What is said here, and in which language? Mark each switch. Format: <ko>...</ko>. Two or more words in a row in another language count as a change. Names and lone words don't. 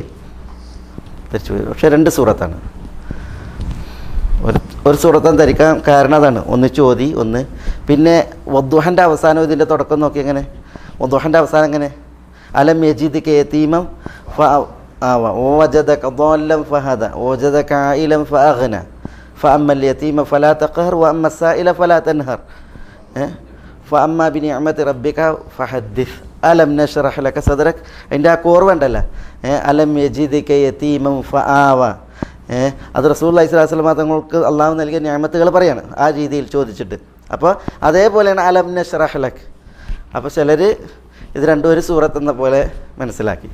<ml>പക്ഷേ രണ്ട് സൂറത്താണ്. ഒരു സൂറത്താന്ന് ധരിക്കാൻ കാരണം അതാണ്, ഒന്നിച്ചോതി ഒന്ന്. പിന്നെ വദ്ദുഹൻ്റെ അവസാനം ഇതിൻ്റെ തുടക്കം നോക്കി എങ്ങനെ, വദ്ദുഹൻ്റെ അവസാനം എങ്ങനെ,</ml> <ar>ألم يجدك يتيما ووجدك ضالًا فهدى ووجدك عائلا فأغنى فأما اليتيم فلا تقهر وأما السائل فلا تنهر فأما بنعمة ربك فحدث ألم نشرح لك صدرك.</ar> <ml>അതിൻ്റെ ആ കോർവുണ്ടല്ലോ,</ml> <ar>ألم يجدك يتيما فآوى.</ar> <ml>അത് റസൂലുള്ളാഹി</ml> <ar>صلى الله عليه وسلم</ar> <ml>തങ്ങൾക്ക് അള്ളാഹു നൽകിയ നിഅമത്തുകൾ പറയാണ് ആ രീതിയിൽ ചോദിച്ചിട്ട്. അപ്പോൾ അതേപോലെയാണ്</ml> <ar>ألم نشرح لك.</ar> <ml>അപ്പോൾ ചിലർ ഇത് രണ്ടും ഒരു സൂറത്ത് എന്ന പോലെ മനസ്സിലാക്കി.</ml>